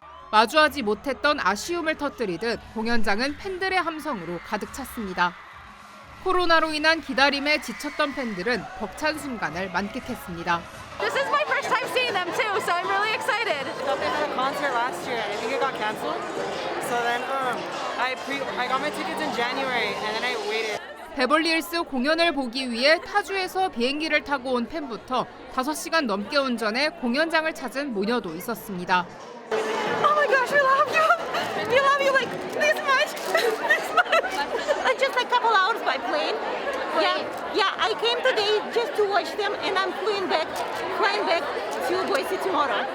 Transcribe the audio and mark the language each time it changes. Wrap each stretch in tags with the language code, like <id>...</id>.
<ko>마주하지 못했던 아쉬움을 터뜨리듯 공연장은 팬들의 함성으로 가득 찼습니다. 코로나로 인한 기다림에 지쳤던 팬들은 벅찬 순간을 만끽했습니다.</ko> <en>This is my first time seeing them too, so I'm really excited. They had a concert last year. I think it got canceled. So then I got my tickets in January and then I waited.</en> <ko>베벌리힐스 공연을 보기 위해 타주에서 비행기를 타고 온 팬부터 5시간 넘게 운전해 공연장을 찾은 모녀도 있었습니다.</ko> <en>Oh my gosh, we love you. We love you like this much. This much. Just a couple hours by plane. Yeah, I came today just to watch them and I'm flying back to Boise tomorrow.</en>